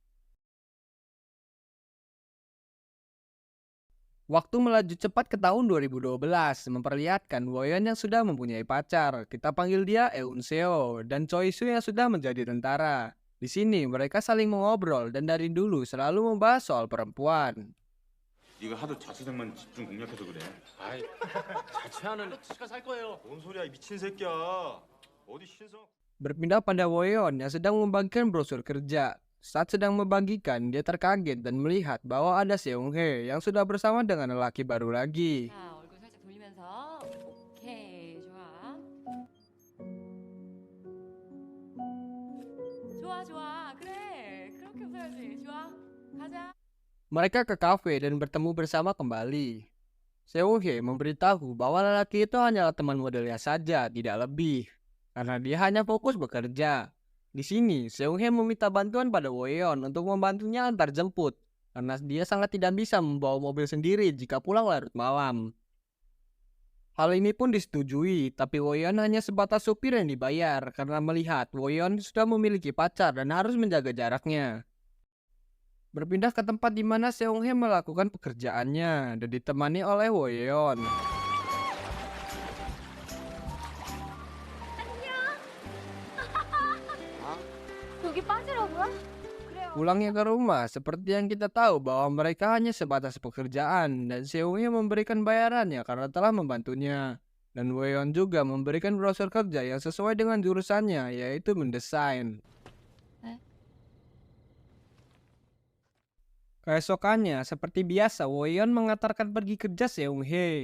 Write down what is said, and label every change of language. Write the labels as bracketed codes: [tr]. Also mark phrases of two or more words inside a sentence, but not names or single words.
[id] Waktu melaju cepat ke tahun 2012 memperlihatkan Woyeon yang sudah mempunyai pacar. Kita panggil dia Eun Seo dan Choi Soo yang sudah menjadi tentara. Di sini mereka saling mengobrol dan dari dulu selalu membahas soal perempuan. [ko] 네가 하도 자취생만 집중 공략해서 그래. 아이, 자취하는 치과 살 거예요. 뭔 소리야, 이 미친 새끼야. 어디 신성? [id] Berpindah pada Woyeon yang sedang membagikan brosur kerja. Saat sedang membagikan, dia terkaget dan melihat bahwa ada Seung-hae yang sudah bersama dengan lelaki baru lagi. [ko] 자, 얼굴 살짝 돌리면서. 오케이, 좋아. 좋아, 좋아. 그래. 그렇게 웃어야지. 좋아. 가자. [id] Mereka ke kafe dan bertemu bersama kembali. Seung-hae memberitahu bahwa lelaki itu hanyalah teman modelnya saja, tidak lebih. Karena dia hanya fokus bekerja. Di sini, Seung-hae meminta bantuan pada Woyeon untuk membantunya antar jemput. Karena dia sangat tidak bisa membawa mobil sendiri jika pulang larut malam. Hal ini pun disetujui, tapi Woyeon hanya sebatas supir yang dibayar karena melihat Woyeon sudah memiliki pacar dan harus menjaga jaraknya. Berpindah ke tempat di mana Seung-hae melakukan pekerjaannya dan ditemani oleh Woyeon. [ko] 여기 빠지라고요? 그래요. [id] Pulangnya ke rumah, seperti yang kita tahu bahwa mereka hanya sebatas pekerjaan dan Seung-hae memberikan bayarannya karena telah membantunya. Dan Woyeon juga memberikan brosur kerja yang sesuai dengan jurusannya, yaitu mendesain. Keesokannya, seperti biasa, Woyeon mengantarkan pergi kerja Seung-hae.